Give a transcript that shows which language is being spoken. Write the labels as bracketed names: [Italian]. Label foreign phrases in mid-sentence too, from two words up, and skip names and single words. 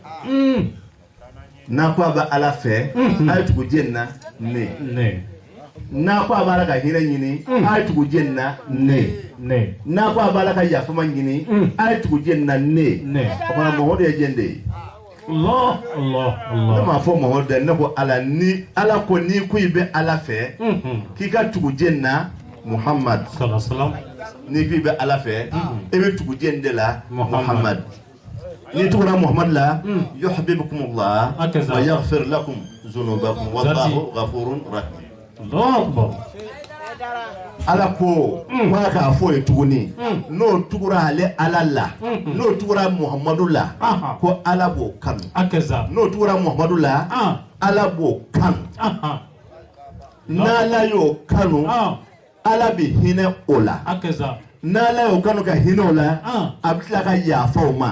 [Bambara] n'a ko a bɛ ala fɛ a ye tugu jɛn na ne n'a ko a b'a la ka hinɛ ɲini a ye tugu jɛn na ne n'a ko a b'a la ka yafama ɲini a ye tugu jɛn na ne o fana Muhamadu ye jɛn de ye ne m'a fɔ Muhamadu dɛ ne ko ala ni ala ko n'i ko i bɛ ala fɛ k'i ka tugu jɛn na Muhammad n'i ko i bɛ ala fɛ i bɛ tugu jɛn de la Muhammad n'i tugura Muhammad la [Arabic] يحببكم الله ويغفر لكم ذنوبكم والله غفور رحيم [Bambara] ala ko k'a k'a fɔ ye tuguni n'o tugura ale ala la n'o tugura Muhammadu la ko ala b'o kanu n'o tugura Muhammadu la ala b'o kanu n'ala y'o kanu ala bɛ hinɛ o la n'ala y'o kanu ka hinɛ o la a bɛ tila ka yafa o ma